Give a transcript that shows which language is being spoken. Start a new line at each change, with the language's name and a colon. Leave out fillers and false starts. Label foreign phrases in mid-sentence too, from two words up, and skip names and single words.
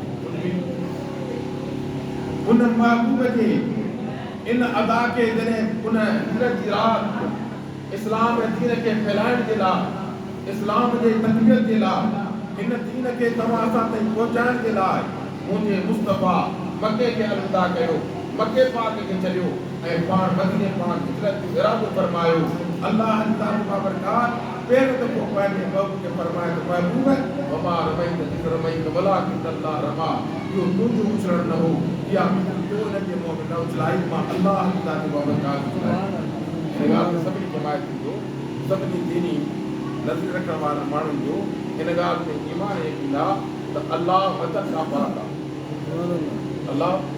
Sindhi: उन महबूब जे इन अदा के जॾहिं उन हिजरत जी राति इस्लाम ऐं दीन खे फैलाइण जे लाइ इस्लाम जे तकबीरत जे लाइ इन दीन खे तव्हां असां ताईं पहुचाइण जे लाइ मुंहिंजे मुस्तफा मके खे अलविदा कयो मके पाक खे छॾियो ऐं पाण मदीने पाक हिजरत जो इरादो फरमायो अल्लाह जी ज़ात बाबरकात पहिरियों दफ़ो पंहिंजे महबूब खे फरमाए त महबूब
Arabic: وما رميت إذ رميت ولكن الله رمى
Sindhi: इहो तुंहिंजो उछलण न हो या तो हिन जे मुंहं में न उछलाई मां अल्लाह जी ज़ात बाबरकात उछलाई हिन ॻाल्हि ते सभिनी जमायत जो सभिनी दीनी नज़र रखण वारनि माण्हुनि जो हिन ॻाल्हि ते ईमान यकीन आहे त अल्लाह वतन खां पाक आहे अल्लाह